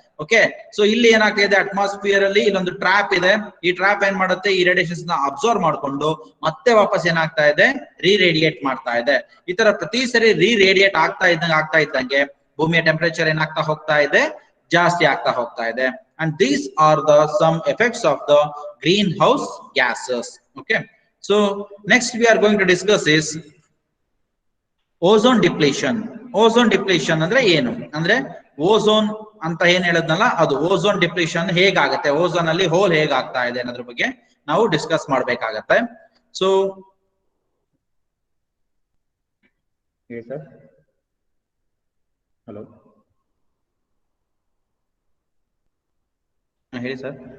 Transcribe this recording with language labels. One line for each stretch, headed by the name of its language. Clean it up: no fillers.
Kannada: Okay, so ಇಲ್ಲಿ ಏನಾಗ್ತಾ ಇದೆ, ಅಟ್ಮಾಸ್ಫಿಯರ್ ಅಲ್ಲಿ ಇಲ್ಲೊಂದು ಟ್ರ್ಯಾಪ್ ಇದೆ. ಈ ಟ್ರ್ಯಾಪ್ ಏನ್ ಮಾಡುತ್ತೆ, ಈ ರೇಡಿಯೇಷನ್ಸ್ ನ ಅಬ್ಸರ್ವ್ ಮಾಡ್ಕೊಂಡು ಮತ್ತೆ ವಾಪಸ್ ಏನಾಗ್ತಾ ಇದೆ, ರೀರೇಡಿಯೇಟ್ ಮಾಡ್ತಾ ಇದೆ. ಈ ತರ ಪ್ರತಿ ಸರಿ ರೀರೇಡಿಯೇಟ್ ಆಗ್ತಾ ಇದ್ದಂಗೆ ಭೂಮಿಯ ಟೆಂಪರೇಚರ್ ಏನಾಗ್ತಾ ಹೋಗ್ತಾ ಇದೆ, ಜಾಸ್ತಿ ಆಗ್ತಾ ಹೋಗ್ತಾ ಇದೆ.
English: And these are the some effects of the greenhouse gases. Okay, so next we are going to discuss is ozone depletion.
Kannada: Ozone depletion ಅಂದ್ರೆ ಏನು ಅಂದ್ರೆ, ಓಝೋನ್ ಅಂತ ಏನ್ ಹೇಳದ್ನಲ್ಲ ಅದು ಓಝೋನ್ ಡಿಪ್ಲೀಷನ್ ಹೇಗಾಗುತ್ತೆ, ಓಝೋನ್ ಅಲ್ಲಿ ಹೋಲ್ ಹೇಗಾಗ್ತಾ ಇದೆ ಅನ್ನೋದ್ರ ಬಗ್ಗೆ ನಾವು ಡಿಸ್ಕಸ್ ಮಾಡ್ಬೇಕಾಗತ್ತೆ. ಸೊ ಸರ್, ಹಲೋ ಹೇಳಿ ಸರ್.